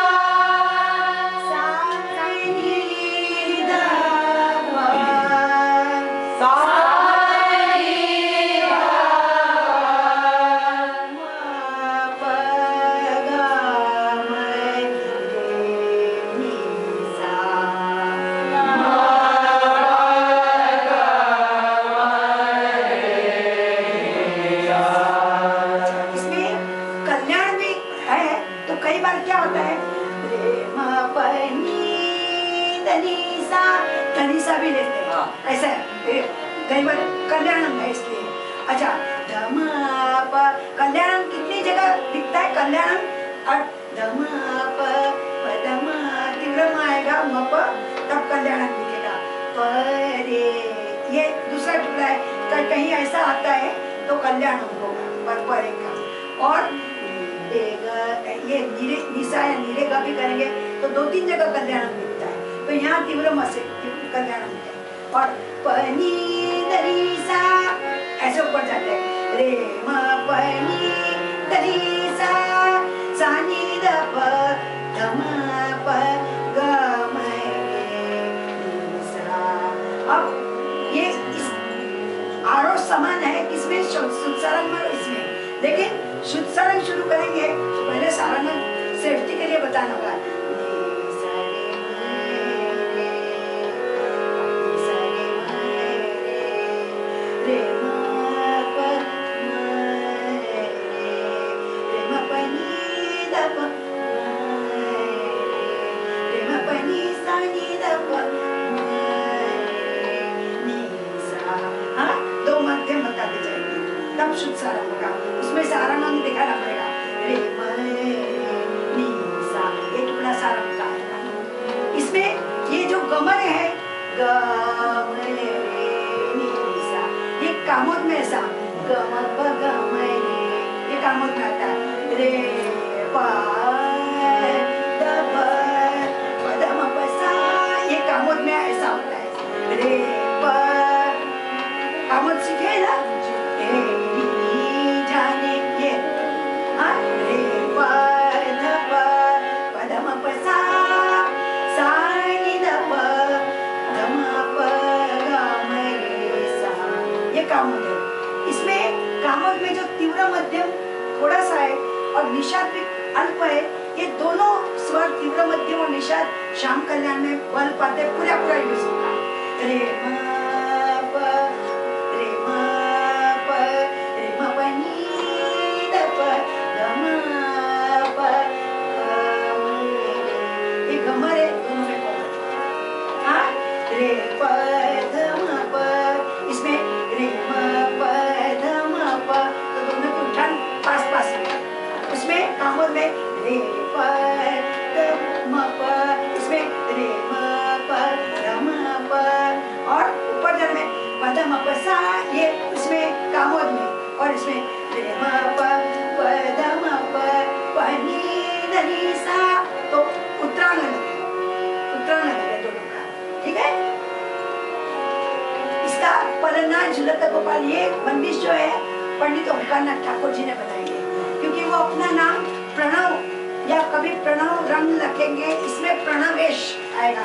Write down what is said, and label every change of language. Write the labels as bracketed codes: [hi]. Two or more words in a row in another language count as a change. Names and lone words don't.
[hi] सा नी द प, सा नी द प, म प ग म रे नी सा, इसमें कल्याण भी है। तो कई बार क्या होता है, रे म प नी ध नी सा, ध नी सा भी लेते हैं। ऐसा है, कई बार कल्याणम है इसलिए। अच्छा, ध म प, कल्याणम कितनी जगह दिखता है कल्याणम, और ध म प ध म तीव्र म आएगा, म प तब कल्याणम दिखेगा। प रे, ये दूसरा टुकड़ा है। कहीं ऐसा आता है तो कल्याणम होगा पर का। और ये नीरे निशा या नीरे का भी करेंगे तो 2-3 जगह कल्याणम दिखता है। तो यहाँ तीव्र म से कल्याणम है। और पनी दरी सा ऐसे ऊपर जाते हैं। रे म पनी दरी सा, सा नी द प ध म प ग म रे नी सा। अब ये इस आरोह समान है किसमें, शुद्ध सारंग में, इसमें। लेकिन शुद्ध सारंग शुरू करेंगे तो पहले सारंग सेफ्टी के लिए बताना होगा। रे म प म रे, रे म प नी द प म रे म प नी सा नी द प म नी सा। हाँ, 2 मध्यम बताते जाएंगे तब शुद्ध सारंग होगा। उसमें सारंग अंग दिखाना पड़ेगा। रे म नी सा, ये टुकड़ा सारंग का है। इसमें ये जो गमन है, ग म रे नी सा, ये कामोद में ऐसा ग म प ग म रे, ये कामोद में आता है। रे प द प प द म प सा, ये कामोद में ऐसा होता है। रे प, कामोद सीखे ना, जाने ये, हाँ, रे प ध प प द म प सा, सा नी द प ध म प ग म रे सा, ये कामोद है। इसमें कामोद में जो तीव्र मध्यम थोड़ा सा है और निषाद भी अल्प है, ये दोनों स्वर तीव्र मध्यम और निषाद श्याम कल्याण में बल पाते पूरा यूज होगा। रे म प, रे म प, रे म प नी द प ध म प ग म रे, ये गमर है, दोनों में कोमल। हाँ, रे प ध म प, इसमें रे म प ध म प, तो दोनों की उठान पास पास में। उसमें कामोद में रे प ध म प, इसमें रे म प ध म प, और ऊपर जन में प ध म प सा, ये इसमें कामोद में। और इसमें रे म प प ध म प प नी ध नी सा, तो उत्तरांग है दोनों का। ठीक है। इसका पलना झुलता गोपाल, ये बंदिश जो है पंडित ओंकारनाथ ठाकुर जी ने बताई है, क्योंकि वो अपना नाम प्रणव या कभी प्रणव रंग रखेंगे, इसमें प्रणवेश आएगा।